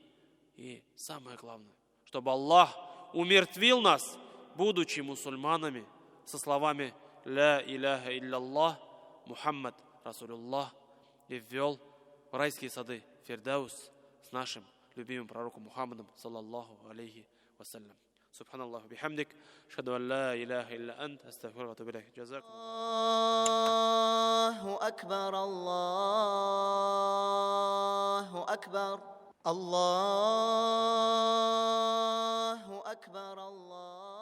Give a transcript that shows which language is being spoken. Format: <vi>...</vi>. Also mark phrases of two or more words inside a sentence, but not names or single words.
<ru>И самое главное, чтобы Аллах умертвил нас, будучи мусульманами, со словами</ru> <ar>«لا إله إلا الله محمد رسول الله»,</ar> <ru>и ввел в райские сады Фирдаус с нашим любимым пророком Мухаммадом,</ru> <ar>صلى الله عليه وسلم. سبحان الله بحمدك أشهد أن لا إله إلا أنت أستغفر وأتوب إليك. Джазакум. الله أكبر الله أكبر الله أكبر الله.</ar>